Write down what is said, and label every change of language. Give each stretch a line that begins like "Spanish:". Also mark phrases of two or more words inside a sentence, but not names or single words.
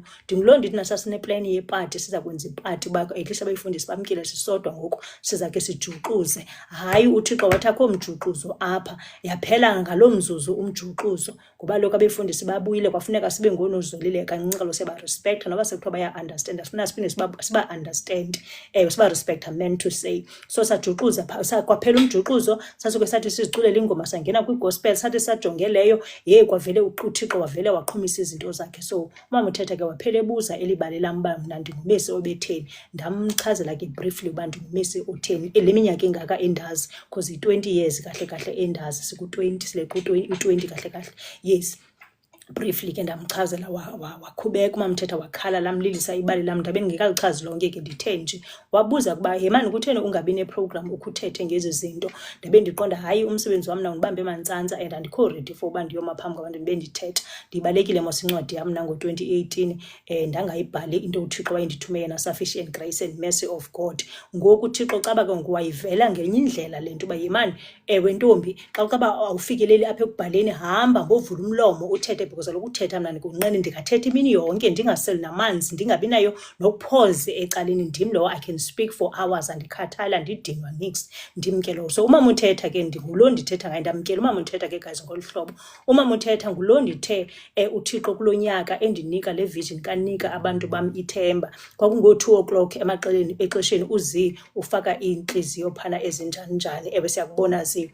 Xhosa: Ndingulo ndithi nasasineplani yepati siza kwenza ipati uba
English: at least
Xhosa: abefundisi bamkile sisodwa ngoku siza ke sijuxuze. Hayi uThixo wathi akho mjuxuzo apha, yaphela ngaloo mzuzu umjuxuzo ngoba lokhu abefundisi babuyile kwafuneka sibe ngonozolile kancinci kalo siyabarespecta noba sekuthiwa baya-understanda, sifuna siphinde siba-understand understand siba respect,
English: I meant to say.
Xhosa: So sajuxuza kwaphela umjuxuzo sasuke sathi siziculela ingoma sangena kwigospel sathi sajonge leyo kwavele uThixo wavele waqhumisa izinto zakhe. So umama uThetha ke waphela ebuza elibali lam uba mna ndingumesi obetheni. Ndamchazela ke briefly uba ndingumesi otheni, le minyaka engaka endazi, because i-20 years kahle kahle endazi, siku-20 sileqa i-20 kahle kahle, yes. Briefly ke ndamchazela wakhubeka umama uThetha wakhala lamlilisa ibali lam, ndabe ndingekalichazi lonke ke ndithe nje. Wabuza kuba mani kutheni ungabi neprogram ukuthethe ngezi zinto, ndabe ndiqonda hayi umsebenzi wam ndibambe emantsantsa and andikho
English: ready for
Xhosa: uba ndiyoma phambi kwabantu ndibe ndithetha. Ndibalekile mos incwadi yam nango-2018 ndangayibhali into uThixo wayendithume yena, Sufficient Grace and Mercy of God. Ngoku uThixo caba ke ngoku wayivela ngenye indlela le nto uba yimani, ewe ntombi, xa ucaba awufikeleli apha ekubhaleni hamba ngovula umlomo uthethe, because kaloku uthetha mna ndikunqeni ndingathetha imini yonke ndingaseli namanzi, ndingabi nayo nokuphoze ecaleni, ndim lowo
English: I can speak for hours
Xhosa: andikhathala ndidinwa nix, ndimke lowo. So umama uThetha ke ngulo ndithetha ngaye, ndamkela umama uThetha ke guys ngolu hlobo. Umama uThetha ngulo ndithe uThixo kulo nyaka endinika le vision kanika abantu bam ithemba. Kwakungo-2 o'clock exesheni uzi ufaka inhliziyo phana ezinjani njani, ewe siyakubona zi.